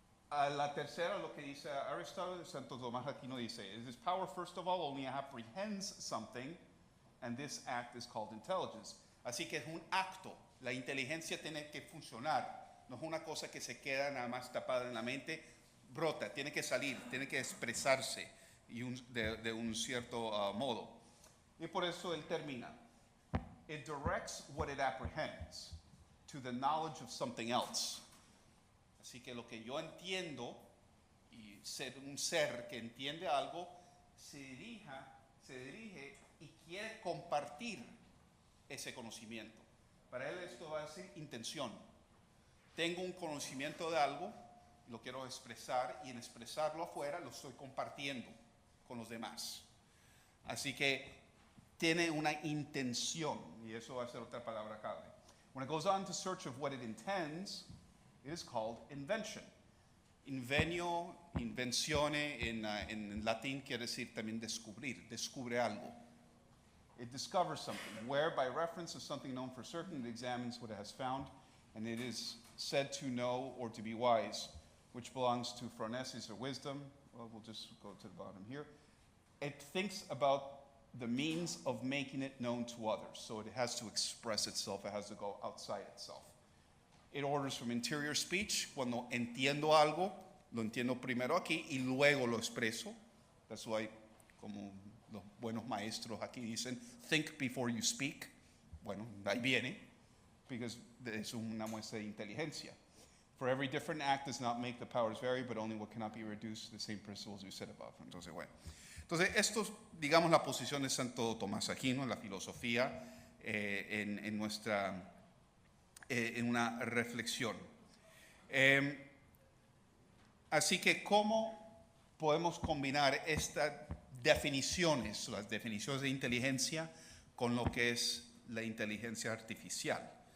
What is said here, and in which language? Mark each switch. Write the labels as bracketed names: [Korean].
[Spanish] A la tercera, lo que dice Aristóteles, Santo Tomás Aquino dice, [English] this power first of all only apprehends something, and this act is called intelligence. [Spanish] Así que es un acto. La inteligencia tiene que funcionar. No es una cosa que se queda nada más tapada en la mente. Brota, tiene que salir, tiene que expresarse de un cierto modo. Y por eso él termina. [English] It directs what it apprehends to the knowledge of something else. [Spanish] Así que lo que yo entiendo, y ser un ser que entiende algo, se dirige y quiere compartir ese conocimiento. Para él esto va a ser intención. Tengo un conocimiento de algo, lo quiero expresar, y en expresarlo afuera lo estoy compartiendo con los demás. Así que tiene una intención, y eso va a ser otra palabra clave. [English] When it goes on to search of what it intends, it is called invention. [Spanish] Invenio, invenzione en latín quiere decir también descubrir, descubre algo. [English] It discovers something, where by reference to something known for certain, it examines what it has found, and it is said to know or to be wise, which belongs to phronesis or wisdom. Well, we'll just go to the bottom here. It thinks about the means of making it known to others, so it has to express itself, it has to go outside itself. It orders from interior speech. [Spanish] Cuando entiendo algo, lo entiendo primero aquí y luego lo expreso. [English] That's why, [Spanish] como los buenos maestros aquí dicen, [English] think before you speak. [Spanish] Bueno, ahí viene, because es una muestra de inteligencia. [English] For every different act does not make the powers vary, but only what cannot be reduced to the same principles we said above. [Spanish] Entonces, bueno. Entonces, esto es, digamos, la posición de Santo Tomás Aquino, la filosofía en nuestra... en una reflexión. Así que, ¿cómo podemos combinar estas definiciones, las definiciones de inteligencia, con lo que es la inteligencia artificial?